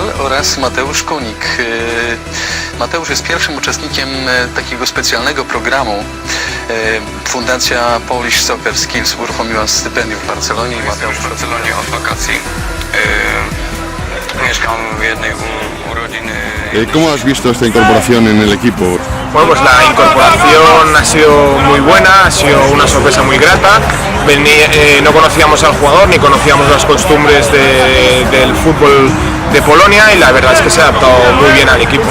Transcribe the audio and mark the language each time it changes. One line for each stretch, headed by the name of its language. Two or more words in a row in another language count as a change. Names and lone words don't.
Polish: oraz Mateusz Kunik. Mateusz jest pierwszym uczestnikiem takiego specjalnego programu. Fundacja Polish Soccer Skills uruchomiła stypendium w Barcelonie. Jestem w Barcelonie od wakacji. Mieszkam w jednej urodziny.
Spanish: ¿Cómo has visto esta incorporación en el equipo? Bueno, pues la incorporación ha sido muy buena, ha sido una sorpresa muy grata. No conocíamos al jugador ni conocíamos las costumbres del fútbol de Polonia y la verdad es que se ha adaptado muy bien al equipo.